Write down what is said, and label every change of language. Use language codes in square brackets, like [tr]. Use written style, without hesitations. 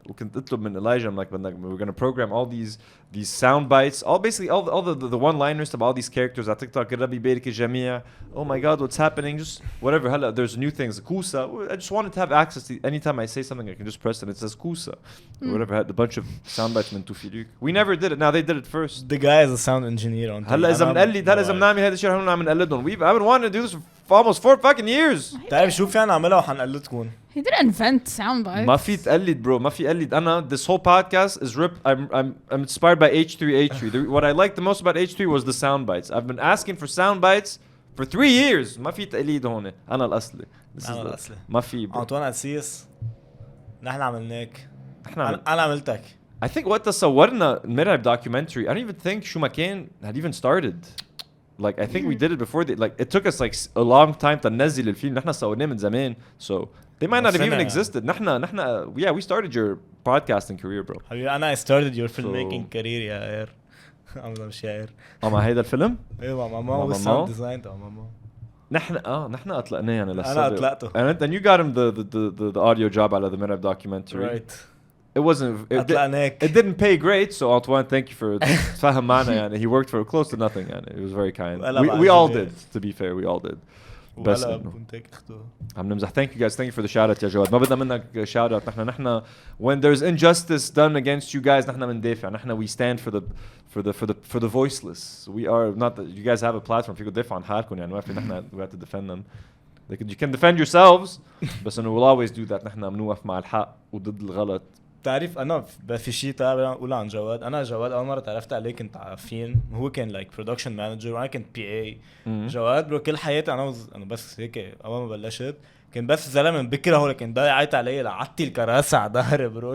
[ar] وكنت اطلب من [en] Elijah, I'm like, we're gonna program all these sound bites, all the one-liners to all these characters on TikTok. [ar] ربي يبارك الجميع. [en] Oh my God, what's happening? Just whatever. [ar] هلا [en] there's new things. Kusa. I just wanted to have access to. Anytime I say something, I can just press it and it says Kusa. Or whatever. Had a bunch of sound bites [ar] من توفيق. [en] We never did it. Now they did it first. The guy is a sound engineer on. [ar] هلا إذا بنقلد هلا إذا بنعمل هذا الشيء رح نعمل نقلدهم. [en] I've been wanting to do this for almost 4 fucking years. [ar] تعرف شو فينا نعملها وحنقلدكم. [en] He didn't invent sound bites. [ar] ما في تقلد bro. ما في قلد. أنا [en] this whole podcast is I'm inspired by H3. What I liked the most about H3 was the sound bites. I've been asking for sound bites for 3 years. [ar] ما في تقليد هون. أنا الأصلي. ما في. أنطوان أسيس. نحن عملناك. أنا عملتك. [en] I think [ar] وقت صورنا مرعب [en] documentary. I don't even think [ar] شو ما كان [en] had even started. Like I think we did it before like it took us like a long time to [ar] ننزل الفيلم. نحن صورناه من زمان. [en] So they might not have even existed. [ar] نحن [en] yeah, we started your podcasting career, bro. [ar] حبيبي أنا [en] started your filmmaking career [ar] يا إير. أنا مشاعر. مع هيدا الفيلم؟ إيه مع ماما والساوند ديزاين تبع ماما. نحن أطلقناه يعني للسبب. أنا أطلقته. [en] And you got him the audio job [ar] على [en] the مرعب documentary. Right. It didn't pay great, so Antoine, thank you for [ar] تفهم معنا يعني. [en] He worked for close to nothing [ar] يعني. [en] It was very kind. We all did, to be fair, we all did. [ar] بس عم نمزح. [en] Thank you guys. Thank you for the shout out [ar] يا جواد. ما بدنا منك shout out. [en] نحن when there's injustice done against you guys [ar] نحن بندافع. نحن [en] we stand for the voiceless. We are not you guys have a platform. [ar] فيكم تدافعوا عن حالكم يعني. ما في نحن [en] we have to defend them. You can defend yourselves, [ar] بس إنه [en] we'll always do that. [ar] نحن بنوقف مع الحق وضد الغلط. تعرف أنا في شيء تابع أقول عن جواد. أنا جواد أول مرة تعرفت عليه كنت عارفين هو كان [en] like production manager [ar] وأنا كنت PA. جواد برو كل حياتي أنا بس هيك أول ما بلشت كان بس زلمة بكره لكن ده يعيط علي لعطي الكراسة على ظهري برو.